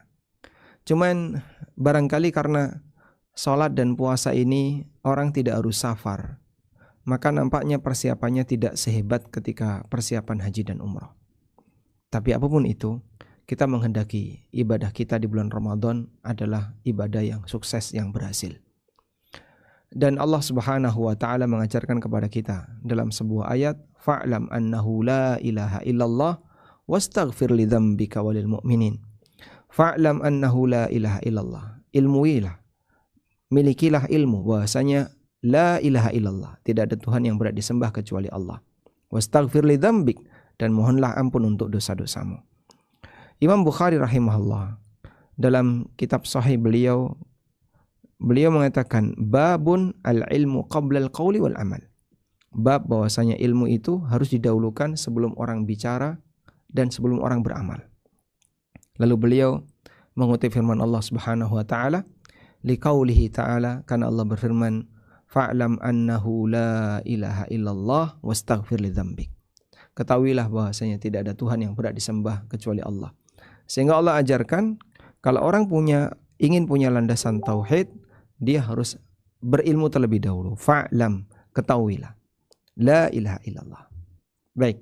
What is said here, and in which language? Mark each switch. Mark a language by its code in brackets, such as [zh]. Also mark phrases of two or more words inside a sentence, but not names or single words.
[id] Cuman barangkali karena sholat dan puasa ini orang tidak harus safar, maka nampaknya persiapannya tidak sehebat ketika persiapan haji dan umrah. Tapi apapun itu, kita menghendaki ibadah kita di bulan Ramadan adalah ibadah yang sukses, yang berhasil. [ar] Dan الله سبحانه وتعالى [id] mengajarkan kepada kita dalam sebuah ayat, [ar] فاعلم أنه لا إله إلا الله واستغفر لذنبك وللمؤمنين. فاعلم أنه لا إله إلا الله. [id] Ilmuilah, milikilah ilmu bahwasanya [ar] لا إله إلا الله, [id] tidak ada Tuhan yang berhak disembah kecuali Allah. [ar] واستغفر لذنبك, [id] dan mohonlah ampun untuk dosa-dosamu. Imam Bukhari rahimahullah dalam kitab sahih beliau mengatakan [ar] باب العلم قبل القول والعمل. [id] Bab bahwasanya ilmu itu harus didahulukan sebelum orang bicara dan sebelum orang beramal. Lalu beliau mengutip firman [ar] الله سبحانه وتعالى لقوله تعالى, [id] karena Allah berfirman, [ar] فاعلم أنه لا إله إلا الله واستغفر لذنبك. [id] Ketahuilah bahwasanya tidak ada Tuhan yang berhak disembah kecuali Allah. Sehingga Allah ajarkan kalau orang ingin punya landasan tauhid, dia harus berilmu terlebih dahulu. [ar] فاعلم, ketahuilah. لا إله إلا الله. [id] Baik.